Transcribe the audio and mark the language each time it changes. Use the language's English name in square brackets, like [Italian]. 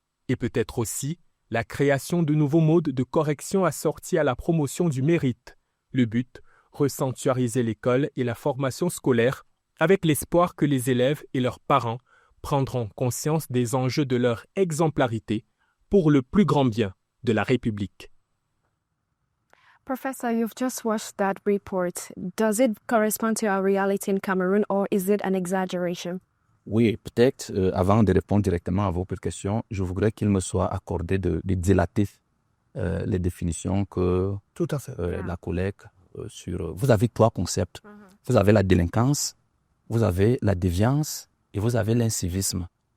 [French] Et peut-être aussi la création de nouveaux modes de correction assortis à la promotion du mérite. Le but, resanctuariser l'école et la formation scolaire avec l'espoir que les élèves et leurs parents prendront conscience des enjeux de leur exemplarité pour le plus grand bien de la République. [English] Professor, you've just watched that report. Does it correspond to our reality in Cameroon or is it an exaggeration? [French] Oui, peut-être, avant de répondre directement à votre question, je voudrais qu'il me soit accordé de dilater les définitions que Tout à fait. la collègue sur... Vous avez 3 concepts. Vous avez la délinquance, vous avez la déviance et vous avez l'incivisme.